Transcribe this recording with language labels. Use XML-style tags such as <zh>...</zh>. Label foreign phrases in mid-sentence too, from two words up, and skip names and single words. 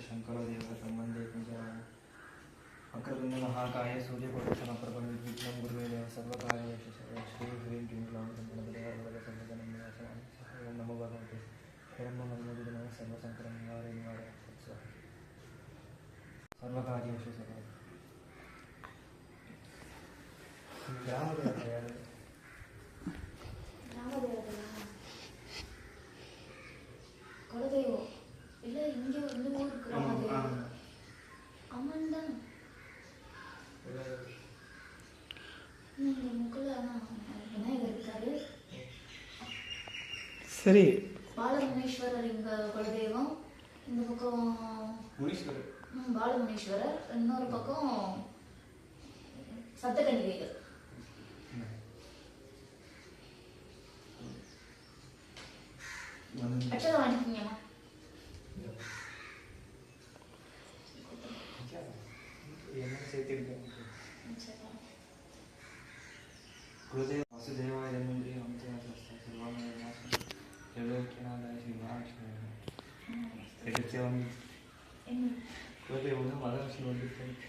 <sa>शङ्करो देवतं वन्दे कुञ्जरामं वक्रतुण्डमहाकाय सूर्यकोटिसमप्रभं निर्विघ्नं गुरुवे देव सर्वकार्येषु सर्वदा श्रीह्रीं क्लीं ग्लौं गणपतिर्वरदसर्वजनं विनाशनाय ओं नमो भगवते हिरण्यमयेन सर्वसङ्कटं निवारय सर्वकार्येषु सर्वदा</sa> <ta>குலதெய்வம் இல்லை, இங்கே இந்த ஊருக்கு ராமதேவம் அம்மன் தான். இந்த முக்கில் விநாயகர் இருக்காரு. சரி, பாலமுனீஸ்வரர் இங்கே குலதெய்வம். இந்த பக்கம் பாலமுனீஸ்வரர், இன்னொரு பக்கம் சப்தகன்னிகைகள். அச்சதம் வாங்கிக்கீங்கம்மா.</ta> <sa>गुरुदेव वासुदेवाय धन्वंतरि ओंते नमस्ते सर्वामय नमस्ते त्रिलोक्यनाथाय श्री महालक्ष्मी एतच्चेवं गुरुदेव उन्हें महालक्ष्मी वंदिते</sa>